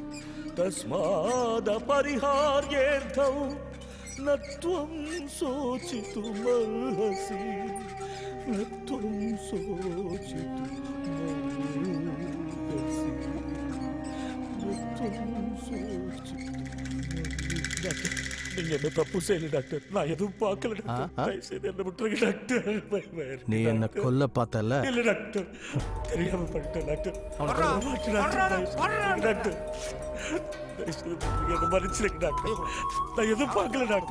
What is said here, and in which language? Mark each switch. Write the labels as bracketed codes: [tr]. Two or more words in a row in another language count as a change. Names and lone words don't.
[sa] तस्मादपरिहार्येऽर्थौ न त्वं शोचितुमर्हसि न त्वं शोचितुमर्हसि न त्वं शोचितुमर्हसि. [ta] நீங்க என்ன தப்பு செய்யல டாக்டர், நான் எதுவும் பார்க்கல டாக்டர். என்ன விட்டுருங்க டாக்டர். நீ என்ன கொல்ல பார்த்தல? இல்ல டாக்டர், தெரியாம பண்ணிட்டேன் டாக்டர். டாக்டர் என்ன மன்னிச்சிருங்க டாக்டர், நான் எதுவும் பார்க்கல டாக்டர்.